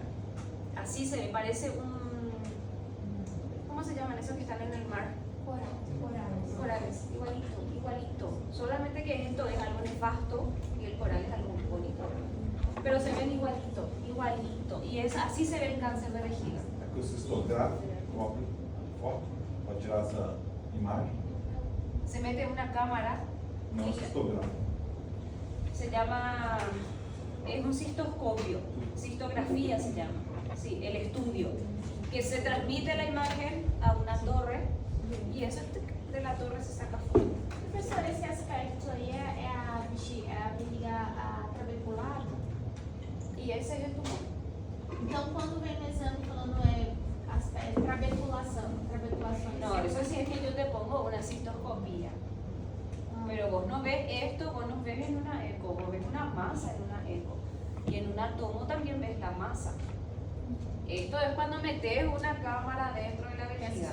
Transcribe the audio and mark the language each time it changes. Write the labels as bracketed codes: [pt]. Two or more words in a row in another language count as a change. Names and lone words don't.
[es] Así se ve, parece un... ¿Cómo se llaman esos que están en el mar? Corales, igualito. Solamente que esto es algo nefasto y el coral es algo muy bonito. Pero se ven igualito. Y así se ve el cáncer de vejiga. [pt] É que o cistográfico cobre foto para tirar essa imagem. [es] Se mete una cámara, [pt] Não cistográfico. [es] se llama, es un cistoscopio, cistografía se llama, sí, el estudio, que se transmite la imagen a una torre y eso de la torre se saca foto. [pt] Professor, esse aspecto aí é a bexiga trabeculada? [es] Y ese es el tumor. [pt] Então, quando vem no exame falando trabeculação. [es] No, eso sí es que yo te pongo una cistoscopía. Pero vos no ves esto, vos no ves en una eco, vos ves una masa en una eco. Y en una tomo también ves la masa. Esto es cuando metes una cámara dentro de la vejiga.